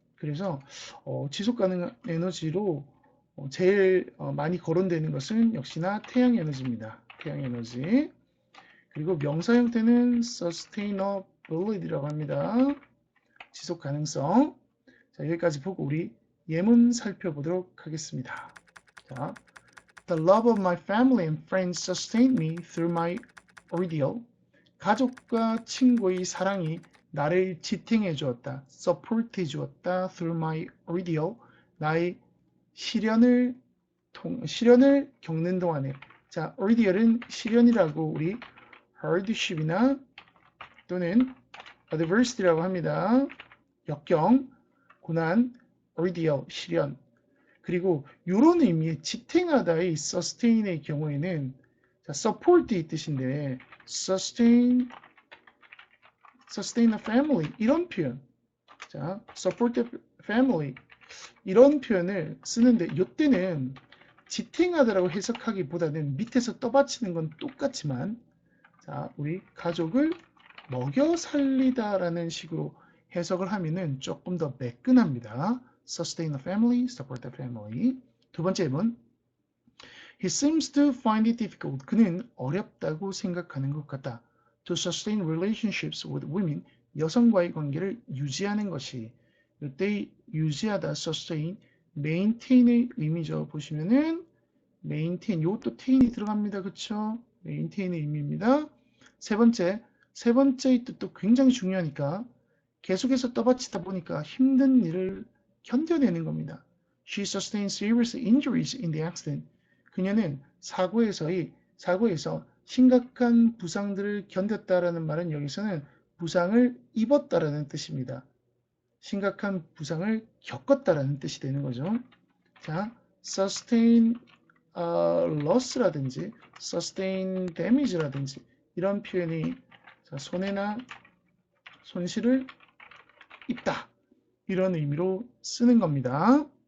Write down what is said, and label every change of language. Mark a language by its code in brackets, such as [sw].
[ko] 그래서 지속 가능한 에너지로 제일 많이 거론되는 것은 역시나 태양 에너지입니다. 태양 에너지. 그리고 명사 형태는 sustainability라고 합니다. 지속 가능성. 자, 여기까지 보고 우리 예문 살펴보도록 하겠습니다. [en] 자, The love of my family and friends sustained me through my ordeal. [ko] 가족과 친구의 사랑이 나를 지탱해 주었다. support 해 주었다. [en] through my ordeal. [ko] 나의 시련을 겪는 동안에. 자, ordeal은 시련이라고 우리 hardship이나 또는 adversity라고 합니다. 역경, 고난, ordeal, 시련. 그리고 이런 의미의 지탱하다의 sustain의 경우에는 자, support의 뜻인데 [en] sustain a family [ko] 이런 표현. 자, [en] support a family [ko] 이런 표현을 쓰는데 이때는 지탱하다라고 해석하기보다는 밑에서 떠받치는 건 똑같지만 자, 우리 가족을 먹여 살리다라는 식으로 해석을 하면은 조금 더 매끈합니다. [en] sustain a family, support a family. [ko] 두 번째 예문. [en] He seems to find it difficult. [ko] 그는 어렵다고 생각하는 것 같다. [en] To sustain relationships with women. [ko] 여성과의 관계를 유지하는 것이. 이때 유지하다, sustain, maintain의 의미죠. 보시면은 maintain, 요것도 tain이 들어갑니다. 그쵸? maintain의 의미입니다. 세 번째 뜻도 굉장히 중요하니까 계속해서 떠받치다 보니까 힘든 일을 견뎌내는 겁니다. [en] She sustained serious injuries in the accident. [ko] 그녀는 사고에서 심각한 부상들을 견뎠다라는 말은 여기서는 부상을 입었다라는 뜻입니다. 심각한 부상을 겪었다라는 뜻이 되는 거죠. 자, sustain loss라든지 sustain damage라든지 이런 표현이 손해나 손실을 입다 이런 의미로 쓰는 겁니다.